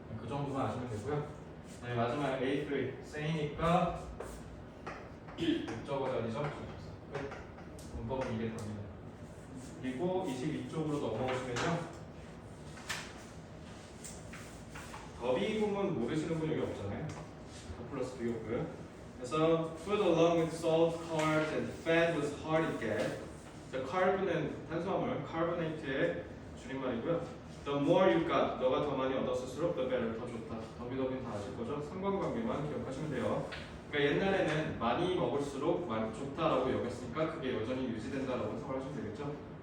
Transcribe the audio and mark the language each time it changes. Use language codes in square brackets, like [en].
[ko] 그 정도만 아시면 되고요. 네, 마지막 A3 say니까 목적어 자리죠. 끝. 문법은 이게 답니다. 그리고 22쪽으로 넘어오시면요. 더비 부분 모르시는 분 여기 없잖아요. 플러스 B였고요. 그래서 [en] food along with salt, carbs, and fat was hard to get. [ko] 자, carb는 탄수화물, carbonate의 줄임말이고요. [en] The more you got, [ko] 너가 더 많이 얻었을수록 [en] the better, [ko] 더 좋다. 더비더비는 다 아실 거죠? 상관관계만 기억하시면 돼요. 그러니까 옛날에는 많이 먹을수록 좋다라고 여겼으니까 그게 여전히 유지된다라고 해석을 하시면 되겠죠.